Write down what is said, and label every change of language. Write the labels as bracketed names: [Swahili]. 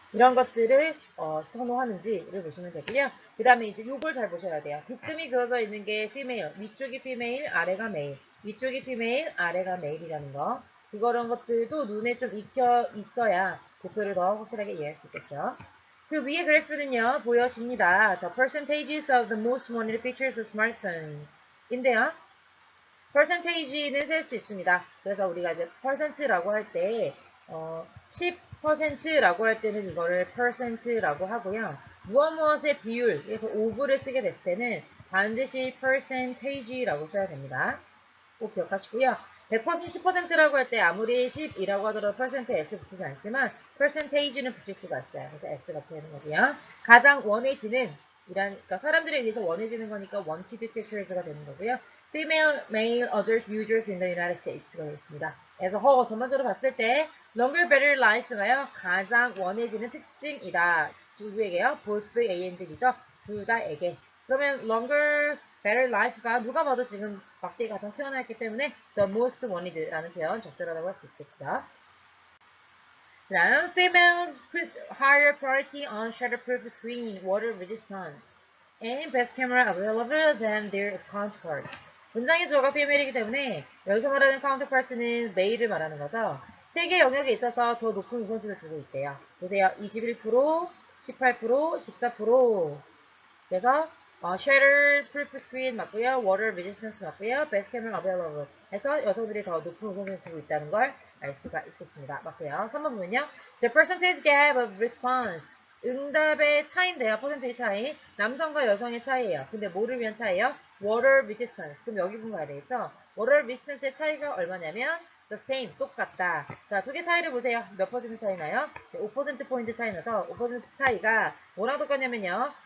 [Korean] 이런 것들을 선호하는지를 보시면 되고요. 그 다음에 이제 요걸 잘 보셔야 돼요. 빗금이 그어져 있는 게 female, 위쪽이 female, 아래가 male. 위쪽이 female, 아래가 male이라는 거. 그런 것들도 눈에 좀 익혀 있어야 도표를 더 확실하게 이해할 수 있겠죠. 그 위에 그래프는요, 보여줍니다. [English] The percentages of the most wanted pictures of smartphone. [Korean] 인데요. percentage는 셀 수 있습니다. 그래서 우리가 이제 percent라고 할 때, 10%라고 할 때는 이거를 percent라고 하고요. 무엇의 비율, 그래서 5를 쓰게 됐을 때는 반드시 percentage라고 써야 됩니다. 꼭 기억하시고요. 100% 10%라고 할 때 아무리 10이라고 하더라도 퍼센트 S 붙이지 않지만 percentage는 붙일 수가 있어요. 그래서 S가 되는 거고요. 가장 원해지는 그러니까 사람들에 의해서 원해지는 거니까 wanted pictures가 되는 거고요. [English] Female, male, adult users in the United States가 되겠습니다. [Korean] 그래서 전반적으로 봤을 때 [English] longer, better life [Korean] 가요. 가장 원해지는 특징이다. 누구에게요? [English] both A and D [Korean] 죠. 둘 다에게. 그러면 longer, better life가 누가 봐도 지금 막대기 가장 튀어나왔기 때문에 [English] the most wanted [Korean] 라는 표현 적절하다고 할 수 있겠죠. [English] 그 다음 females put higher priority on shatterproof screen, water resistance, and best camera available than their counterparts. [Korean] 문장의 주어가 female이기 때문에 여기서 말하는 counterparts는 male을 말하는 거죠. 세계 영역에 있어서 더 높은 우선순위를 두고 있대요. 보세요. 21%, 18%, 14%. 그래서 shatter proof screen 맞고요. water resistance 맞고요. best camera available 해서 여성들이 더 높은 우선순위를 두고 있다는 걸 알 수가 있겠습니다. 맞고요. 3번 보면요. [English] The percentage gap of response 응답의 차이인데요. [Korean] 퍼센테이지 차이. 남성과 여성의 차이예요. 근데 뭐를 위한 차이예요? [English] water resistance. [Korean] 그럼 여기 보면 봐야 되겠죠? water resistance의 차이가 얼마냐면 [English] the same, [Korean] 똑같다. 자, 두 개 차이를 보세요. 몇 퍼센트 차이 나요? 5%포인트 차이 나서 5% 차이가 뭐랑 똑같냐면요.